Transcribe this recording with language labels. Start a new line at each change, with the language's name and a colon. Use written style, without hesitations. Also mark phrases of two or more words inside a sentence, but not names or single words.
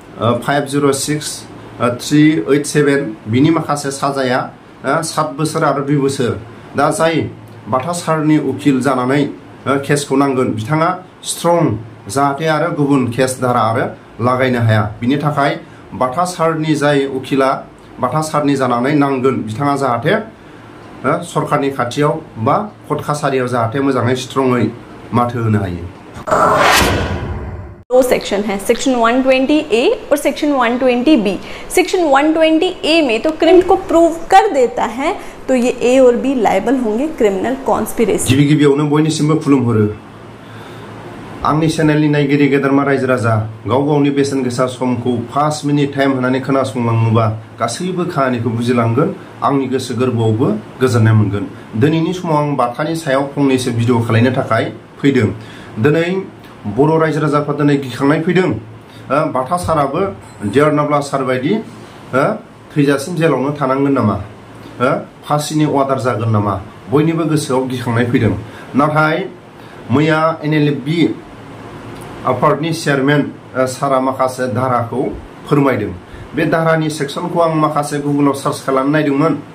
Bodo: 506-387 बिनि माखासे साजाया 7 बोसोर आरो 2 बोसोर दा जाय बाथा सारनि उकिल जानानै केसखौ नांगोन बिथाङा स्ट्रं जाहाथे आरो गुबुन केस धारा आरो लागायनो हाया बिनि थाखाय बाथा सारनि जाय उकिला बाथा सारनि जानानै नांगोन बिथाङा जाहाथे सरकारनि खाथियाव बा कर्ट कासारियाव जाहाथे मोजाङै स्ट्रङै माथो होनो हायो
Hindi: दो सेक्शन है सेक्शन 120A और सेक्शन 120B सेक्शन 120A में तो क्रिम को प्रूव कर देता है तो ये A और B लायबल होंगे
English: criminal conspiracy
Bodo: गिबि गिबियावनो बयनिसिमबो खुलुमहरो आंनि चेनेलनि नायगिरि गेदेरमा रायजो राजा गावनि बेसेन गोसा समखौ 5
English: minute time
Bodo: होनानै खोनासंलाङोबा गासैबो खाहानिखौ बुजिलांगोन आंनि गोसो गोरबोआवबो गोजोननाय मोनगोन दिनैनि समाव आं बाथानि सायाव फंनैसो भिडिअ खालामनो थाखाय फैदों दिनै बर' रायजो राजाफ्रा दिनै गिखांनाय फैदों बाथा साराबो डियार नाब्ला सार बायदि थैजासिम जेलावनो थानांगोन नामा फासिनि अर्डार जागोन नामा बयनिबो गोसोआव गिखांनाय फैदों नाथाय मैया NLFB आफादनि चेयारमेन सारा माखासे धाराखौ फोरमायदों बे धारानि सेक्सनखौ आं माखासे गुगोलाव सार्च खालामना नायदोंमोन